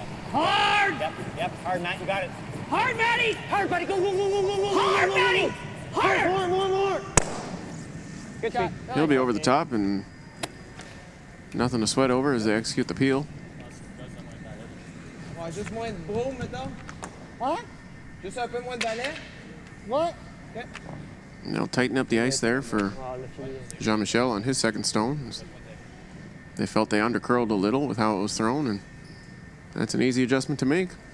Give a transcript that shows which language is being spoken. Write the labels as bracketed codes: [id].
[en] Hard. Yep, hard, Matt, you got it. Hard, Matty. Hard, buddy, go, go, go, go, go, go. Hard, Matty. Hard. More. Good shot. He'll be over the top and nothing to sweat over as they execute the peel. [fr] Ouais, juste moins de brome, mettons. Hein? Juste un peu moins de balai. Ouais. [en] Okay. And they'll tighten up the ice there for Jean-Michel on his second stone. They felt they undercurled a little with how it was thrown, and that's an easy adjustment to make.